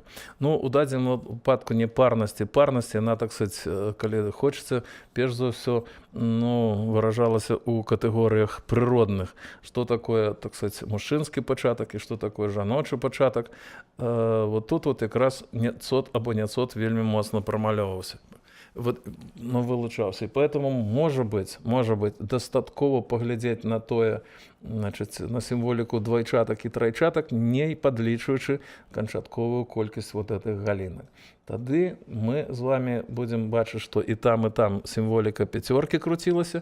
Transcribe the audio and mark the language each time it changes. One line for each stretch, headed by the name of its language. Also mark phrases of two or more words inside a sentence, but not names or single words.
Belarusian: Ну, у дадзеным выпадку не парнасці. Парнасць, яна,
Russian: так сказать,
Belarusian: калі хочацца, перш за ўсё, выражалася ў катэгорыях прыродных. Што такое,
Russian: так сказать,
Belarusian: мужчынскі пачатак і што такое жаночы пачатак.
Russian: Вот тут вот
Belarusian: якраз цот або няцот вельмі моцна прамалёўваўся. Вылучаўся.
Russian: І поэтому, может быть,
Belarusian: дастаткова паглядзець на тое, значит, на сімволіку двайчатак і трайчатак, не падлічваючы канчатковую колькасць
Russian: вот этих
Belarusian: галінак. Тады мы з вами будзем бачыць, што і там сімволіка пяцёркі круцілася.